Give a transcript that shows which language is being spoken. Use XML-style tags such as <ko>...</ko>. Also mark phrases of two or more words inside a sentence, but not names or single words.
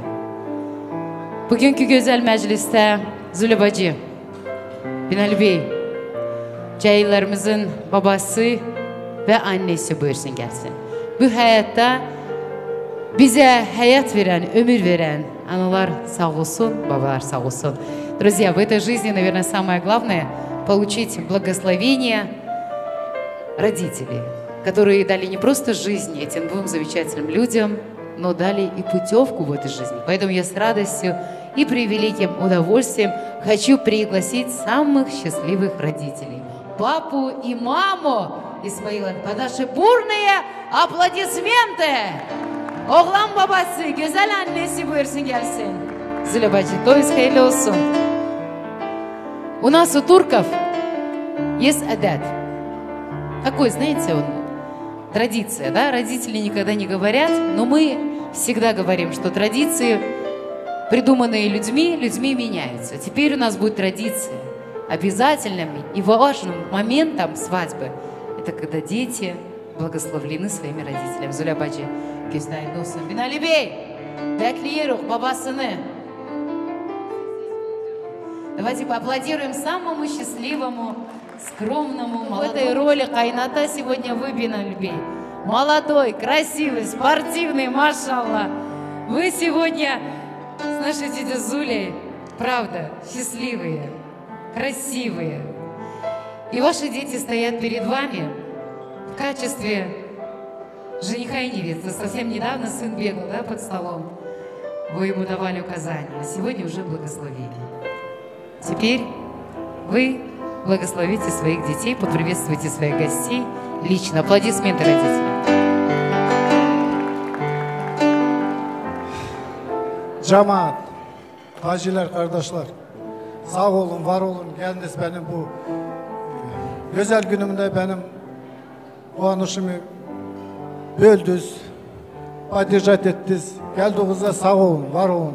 <tr>Bugünkü güzel mecliste Zülü bacı, Binali Bey, cahillerimizin babası ve annesi buyursun gelsin. Bu hayatta bize hayat veren, ömür veren analar sağ olsun, babalar sağ olsun.</tr> <ru>Друзья, в этой жизни, наверное, самое главное получить благословение родителей, которые дали не просто жизнь этим двум замечательным людям, но дали и путевку в этой жизни. Поэтому я с радостью и превеликим удовольствием хочу пригласить самых счастливых родителей. Папу и маму Исмаила. Под наши бурные аплодисменты.</ru> <tr>Oğlan babası, güzel annesi buyursun gelsin. Züle bacı, toyuz hayırlı olsun.</tr> <ru>У нас у турков есть адат. Такой, знаете, он, традиция, да? Родители никогда не говорят, но мы всегда говорим, что традиции, придуманные людьми меняются. Теперь у нас будет традиция. Обязательным и важным моментом свадьбы – это когда дети благословлены своими родителями.</ru> <tr>Зуля бacı, güzel olsun. Binali Bey, bekliyoruz babasını.</tr> <ru>Давайте поаплодируем самому счастливому, скромному, молодому. В этой роли Кайната сегодня вы, Binali Bey. Молодой, красивый, спортивный, машалла. Вы сегодня с нашей тетей Зулей, правда, счастливые, красивые. И ваши дети стоят перед вами в качестве жениха и невесты. Совсем недавно сын бегал, да, под столом. Вы ему давали указания, а сегодня уже благословение. Теперь вы благословите своих детей, поприветствуйте своих гостей лично. Аплодисменты родителям.</ru> <tr>Cemaat, haciler, kardeşler, sağ olun, var olun, geldiniz benim bu güzel günümde benim bu anışımı böldünüz, paylaşat ettiniz, geldiğinizde sağ olun, var olun.</tr>